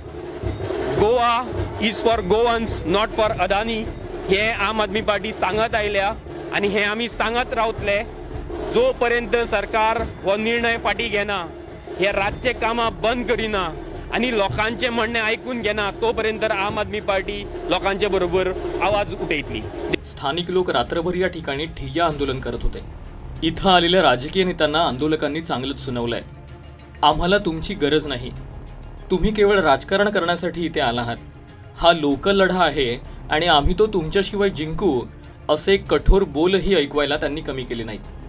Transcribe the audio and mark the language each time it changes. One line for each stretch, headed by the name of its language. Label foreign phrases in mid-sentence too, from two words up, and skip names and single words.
English: Goa is for Goans not for Adani
Konkani: हे आम आदमी पार्टी सांगत आयल्या आनी हे आमी सांगत रावतले जो पर्यंत सरकार हो निर्णय फाटी घेना, हे रातचे कामां बंद करिना आणि लोकांचे म्हणणे ऐकून घेना तो पर्यंत आम आदमी पार्टी लोकांच्या बरोबर आवाज उठयतली।
Marathi: स्थानिक लोक रात्रभर या ठिकाणी ठिय्या आंदोलन करत होते। इथं आलेल्या राजकीय नेत्यांना आंदोलकांनी चांगलंच सुनावलंय, आम्हाला तुमची गरज नाही, तुम्ही केवळ राजकारण करण्यासाठी इथे आला आहात, हा लोकल लढा आहे आणि आम्ही तो तुमच्याशिवाय जिंकू असे कठोर बोलही ऐकवायला त्यांनी कमी केले नाहीत।